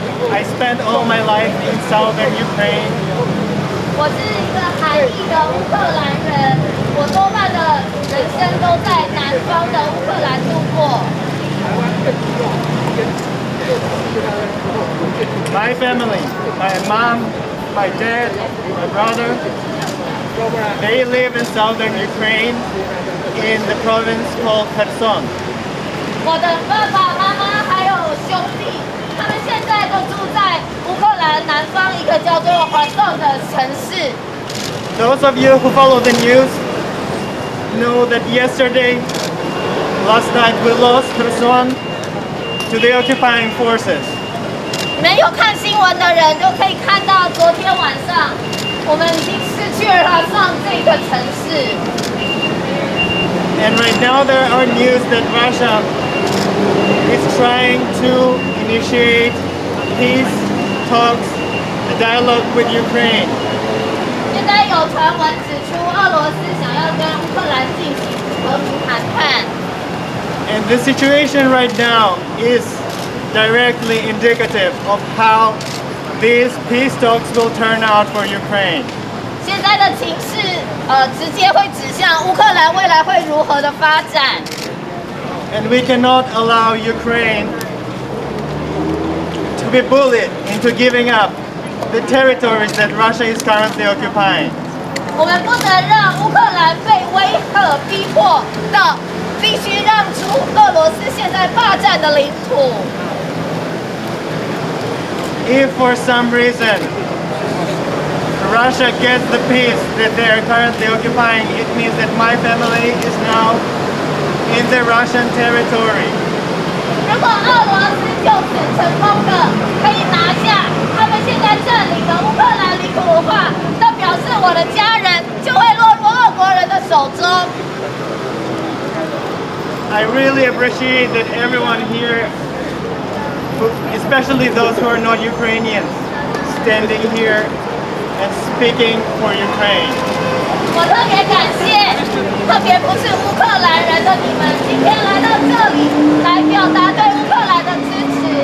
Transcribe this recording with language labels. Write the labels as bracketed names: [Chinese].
[English] I spent all my life in southern Ukraine. [Chinese] 我是一个韩裔的乌克兰人，我多半的人生都在南方的乌克兰度过。 [English] My family, my mom, my dad, my brother, they live in southern Ukraine in the province called Kherson. [Chinese] 我的爸爸妈妈还有兄弟，他们现在都住在乌克兰南方一个叫做华颂的城市。 [English] Those of you who follow the news know that yesterday, last night, we lost Kherson to the occupying forces. [Chinese] 你们有看新闻的人就可以看到，昨天晚上我们已经失去了华颂这个城市。 [English] And right now there are news that Russia is trying to initiate peace talks, a dialogue with Ukraine. [Chinese] 现在有传闻指出，俄罗斯想要跟乌克兰进行和平谈判。 [English] And the situation right now is directly indicative of how these peace talks will turn out for Ukraine. [Chinese] 现在的情势，直接会指向乌克兰未来会如何的发展。 [English] And we cannot allow Ukraine to be bullied into giving up the territories that Russia is currently occupying. [Chinese] 我们不能让乌克兰被威吓逼迫到必须让出俄罗斯现在霸占的领土。 [English] If for some reason Russia gets the peace that they are currently occupying, it means that my family is now in the Russian territory. [Chinese] 如果俄罗斯就此成功的可以拿下他们现在占领的乌克兰领土的话，那表示我的家人就会落入俄国人的手中。 [English] I really appreciate that everyone here, especially those who are not Ukrainians, standing here and speaking for Ukraine. [Chinese] 我特别感谢，特别不是乌克兰人的你们，今天来到这里来表达对乌克兰的支持。